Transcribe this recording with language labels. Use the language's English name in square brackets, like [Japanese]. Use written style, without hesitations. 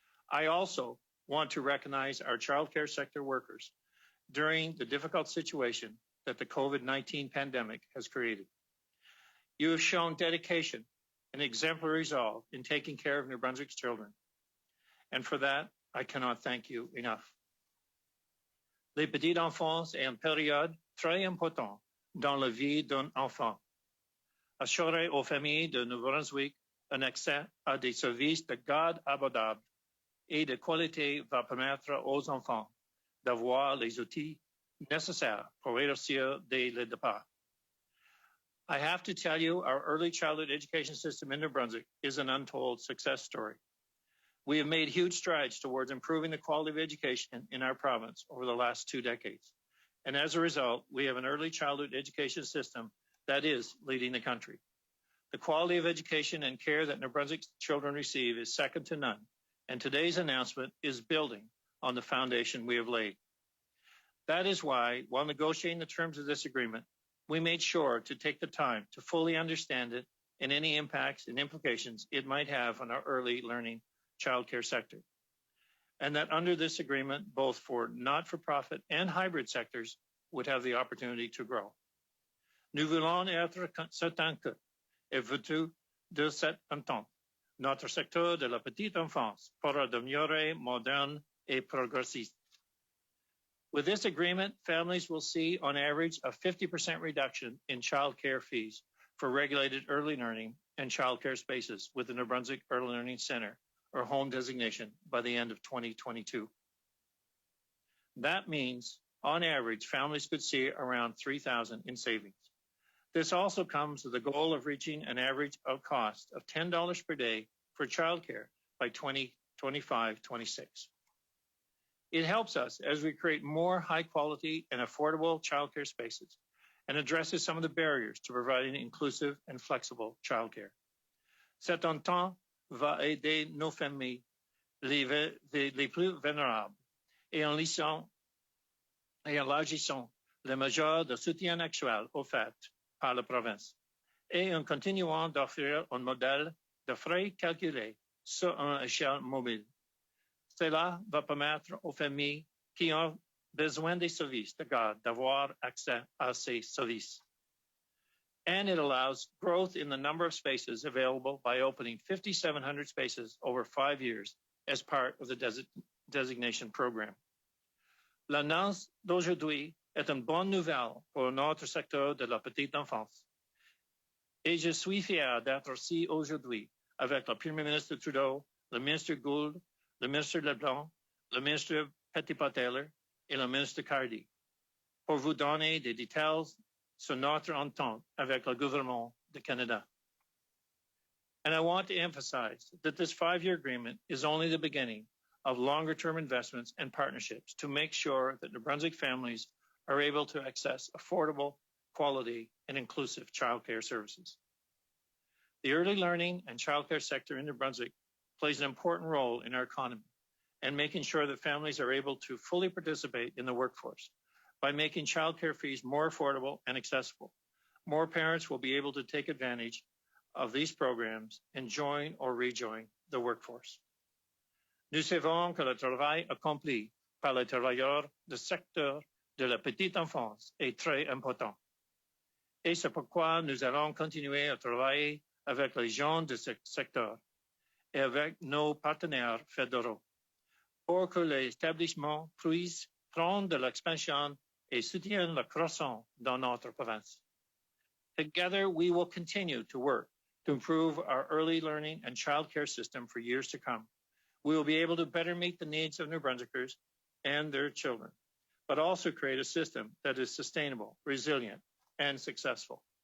[English] I also want to recognize our childcare sector workers during the difficult situation that the COVID-19 pandemic has created. You have shown dedication and exemplary resolve in taking care of New Brunswick's children. And for that, I cannot thank you enough. [French] Les petits enfants est une période très importante dans la vie d'un enfant. Assurer aux familles de Nouveau-Brunswick un accès à des services de garde abordables et de qualité va permettre aux enfants d'avoir les outils nécessaires pour réussir dès le départ. [English] I have to tell you, our early childhood education system in New Brunswick is an untold success story. We have made huge strides towards improving the quality of education in our province over the last 2 decades. And as a result, we have an early childhood education system that is leading the country. The quality of education and care that New Brunswick's children receive is second to none, and today's announcement is building on the foundation we have laid. That is why, while negotiating the terms of this agreement, we made sure to take the time to fully understand it and any impacts and implications it might have on our early learning childcare sector. And that under this agreement, both for not-for-profit and hybrid sectors would have the opportunity to grow. [French] Nous voulons être certains que, et vertu de cette entente, notre secteur de la petite enfance pourra demeurer moderne et progressiste. [English] With this agreement, families will see, on average, a 50% reduction in child care fees for regulated early learning and child care spaces with the New Brunswick Early Learning Center or home designation by the end of 2022. That means, on average, families could see around $3,000 in savings. This also comes with the goal of reaching an average of cost of $10 per day for childcare by 2025-26. It helps us as we create more high quality and affordable childcare spaces and addresses some of the barriers to providing inclusive and flexible childcare. [French] Cet entente va aider nos familles les plus vulnérables et en élargissant les mesures de soutien actuelles offertes par la province et en continuant d'offrir un modèle de frais calculé sur une échelle mobile. Cela va permettre aux familles qui ont besoin des services de garde d'avoir accès à ces services. [English] And it allows growth in the number of spaces available by opening 5,700 spaces over 5 years as part of the designation program. [French] L'annonce d'aujourd'hui est une bonne nouvelle pour notre secteur de la petite enfance. Et je suis fier d'être ici aujourd'hui avec le Premier ministre Trudeau, le ministre Gould, le ministre Leblanc, le ministre Petitpas-Taylor et le ministre Cardi pour vous donner des détails sur notre entente avec le gouvernement du Canada. [English] And I want to emphasize that this 5-year agreement is only the beginning of longer-term investments and partnerships to make sure that New Brunswick families are able to access affordable, quality, and inclusive childcare services. The early learning and childcare sector in New Brunswick plays an important role in our economy and making sure that families are able to fully participate in the workforce. By making childcare fees more affordable and accessible, more parents will be able to take advantage of these programs and join or rejoin the workforce. [French] Nous savons que le travail accompli par les travailleurs du secteur de la petite enfance est très important. Et c'est pourquoi nous allons continuer à travailler avec les gens de ce secteur et avec nos partenaires fédéraux pour que les établissements puissent prendre de l'expansion et soutiennent la croissance dans notre province. [English] Together, we will continue to work to improve our early learning and childcare system for years to come. We will be able to better meet the needs of New Brunswickers and their children, but also create a system that is sustainable, resilient, and successful.